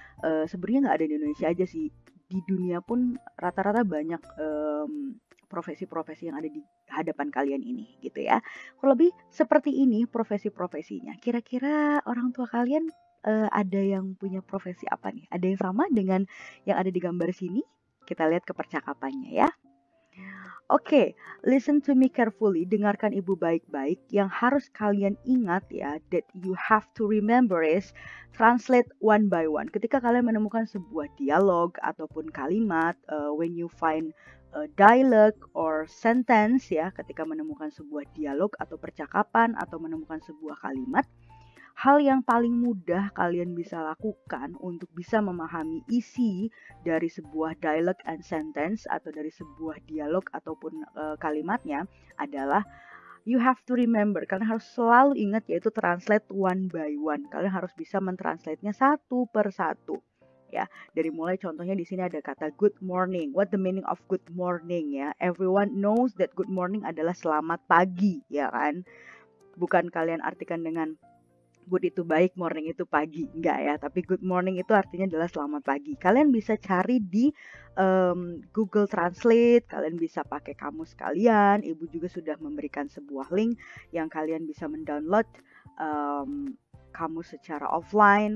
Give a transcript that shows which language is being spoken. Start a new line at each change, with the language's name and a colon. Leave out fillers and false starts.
Indonesian: Sebenarnya nggak ada di Indonesia aja sih. Di dunia pun rata-rata banyak profesi-profesi yang ada di hadapan kalian ini gitu ya. Kalau lebih seperti ini profesi-profesinya. Kira-kira orang tua kalian ada yang punya profesi apa nih? Ada yang sama dengan yang ada di gambar sini? Kita lihat ke percakapannya ya.
English: Oke, listen to me carefully.
Indonesian: Dengarkan ibu baik-baik. Yang harus kalian ingat ya,
English: that you have to remember is translate one by one.
Indonesian: Ketika kalian menemukan sebuah dialog ataupun kalimat,
English: when you find a dialogue or sentence
Indonesian: ya, ketika menemukan sebuah dialog atau percakapan atau menemukan sebuah kalimat, hal yang paling mudah kalian bisa lakukan untuk bisa memahami isi dari sebuah dialog and sentence atau dari sebuah dialog ataupun kalimatnya adalah
English: you have to remember.
Indonesian: Kalian harus selalu ingat yaitu
English: translate one by one.
Indonesian: Kalian harus bisa mentranslate-nya satu per satu. Ya, dari mulai contohnya di sini ada kata good morning.
English: What the meaning of good morning ya? Everyone knows that
Indonesian: good morning adalah selamat pagi, ya kan? Bukan kalian artikan dengan good itu baik, morning itu pagi, enggak ya. Tapi good morning itu artinya adalah selamat pagi. Kalian bisa cari di Google Translate, kalian bisa pakai kamus kalian. Ibu juga sudah memberikan sebuah link yang kalian bisa mendownload kamus secara offline.